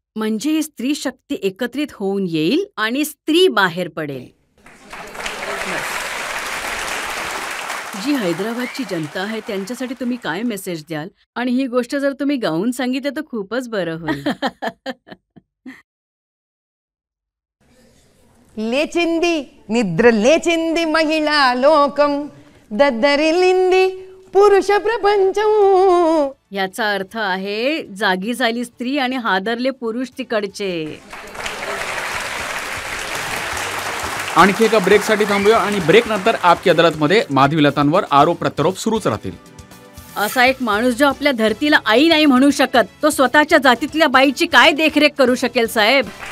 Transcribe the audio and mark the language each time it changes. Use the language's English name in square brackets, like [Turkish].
[Marathi] म्हणजे ही स्त्री शक्ती एकत्रित होऊन येईल आणि स्त्री बाहेर पडेल. जी हैदराबादची जनता आहे त्यांच्यासाठी तुम्ही काय मेसेज द्याल? आणि ही गोष्ट जर तुम्ही गाऊन सांगितलं तर खूपच बरं होईल. [Telugu] లేచింది నిద్ర లేచింది మహిళా లోకం దద్దరిల్లింది పురుష ప్రపంచం. [Marathi] याचा अर्थ आहे जागी झाली स्त्री आणि हादरले पुरुष तिकडचे. आणखी एका ब्रेकसाठी थांबूया आणि ब्रेक नंतर आपकी अदालतमध्ये माधवी लतांवर आरोप प्रत्यारोप सुरूच राहतील. असा एक माणूस जो आपल्या धरतीला आई नाही म्हणू शकत, तो स्वतःच्या जातीतल्या बाईची काय देखरेख करू शकेल साहेब?